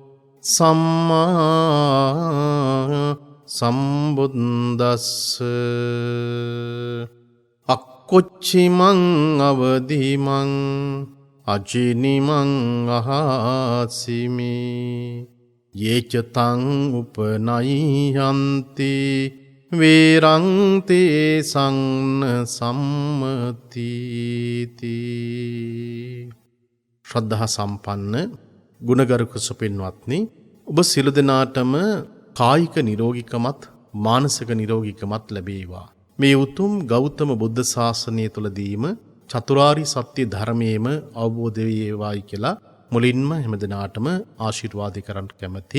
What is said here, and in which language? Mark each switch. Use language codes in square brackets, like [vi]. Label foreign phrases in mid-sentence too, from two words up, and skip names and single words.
[pi] සම්මා සම්බුද්දස්ස අක්කොච්චිමං අවදිමං අජිනිමං අහාසිමි යේචතං උපනයිහන්ති වේරංතේ සංන සම්මතිති. [si] ශ්‍රද්ධා සම්පන්න ගුණගරුක සුපින්වත්නි, ඔබ සියලු දෙනාටම කායික නිරෝගීකමත් මානසික නිරෝගීකමත් ලැබේවා. මේ උතුම් ගෞතම බුද්ධ ශාසනය තුලදීම චතුරාර්ය සත්‍ය ධර්මයේම අවබෝධ වේවායි කියලා මුලින්ම හැම දිනාටම ආශිර්වාද කරන්න කැමැති.